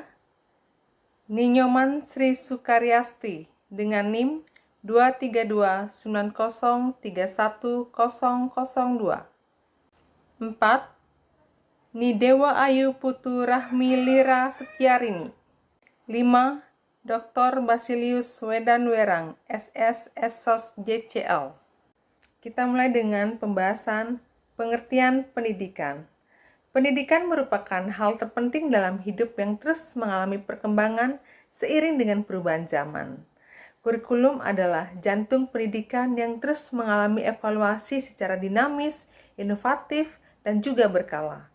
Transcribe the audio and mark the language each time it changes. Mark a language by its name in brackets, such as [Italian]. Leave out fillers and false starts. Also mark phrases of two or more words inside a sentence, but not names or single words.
[Indonesian] Ninyoman Sri Sukaryasti dengan NIM 23290311002. 4. Nidewa Ayu Putu Rahmi Lira Setiarini. 5. Dr. Basilius Redanwerang, SS, Esos, JCL. Kita mulai dengan pembahasan pengertian pendidikan. Pendidikan merupakan hal terpenting dalam hidup yang terus mengalami perkembangan seiring dengan perubahan zaman. Kurikulum adalah jantung pendidikan yang terus mengalami evaluasi secara dinamis, inovatif, dan juga berkala.